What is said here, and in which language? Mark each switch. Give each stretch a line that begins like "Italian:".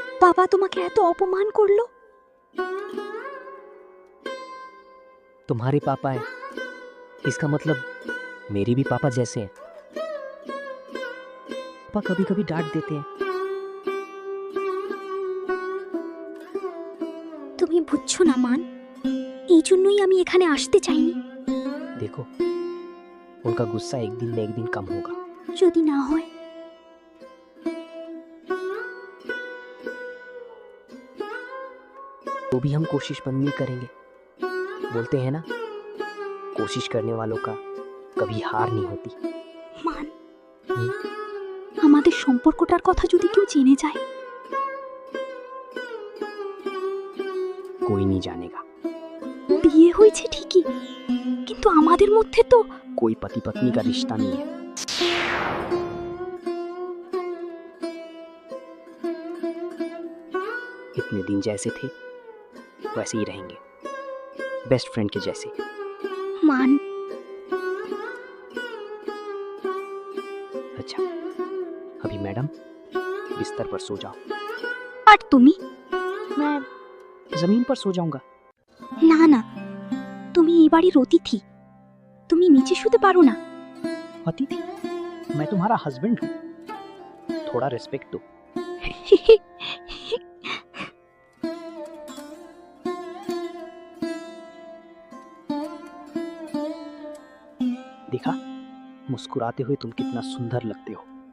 Bangla: বাবা তোমাকে এত অপমান করলো।
Hindi: तुम्हारे पापा हैं, इसका मतलब मेरे भी पापा जैसे हैं। पापा कभी कभी डांट देते हैं।
Bangla: তুমি বুঝছো না মান, এই জন্যই আমি এখানে আসতে চাইনি।
Hindi: देखो, उनका गुस्सा एक दिन न एक दिन कम होगा।
Bangla: যদি না হয়
Hindi: तो भी हम कोशिश बंद नहीं करेंगे। बोलते हैं ना, कोशिश करने वालों का कभी हार नहीं होती।
Bangla: মান, আমাদের সম্পর্কটার কথা যদি কেউ জেনে যায়।
Hindi: कोई नहीं जानेगा।
Bangla: বিয়ে হয়েছে ঠিকই, কিন্তু আমাদের মধ্যে তো
Hindi: कोई पति पत्नी का रिश्ता नहीं है। इतने दिन जैसे थे वैसे ही रहेंगे, बेस्ट फ्रेंड के जैसे।
Bangla: মান,
Hindi: अच्छा, अभी मैडम बिस्तर पर सो जाओ।
Bangla: আর তুমি?
Hindi: मैं जमीन पर सो जाऊंगा।
Bangla: না না, তুমি এই বাড়ির অতিথি, তুমি নিচে শুতে পারো না।
Hindi: अतिथि? मैं तुम्हारा हस्बैंड हूँ, थोड़ा रिस्पेक्ट दो। देखा, मुस्कुराते हुए तुम कितना सुंदर लगते हो।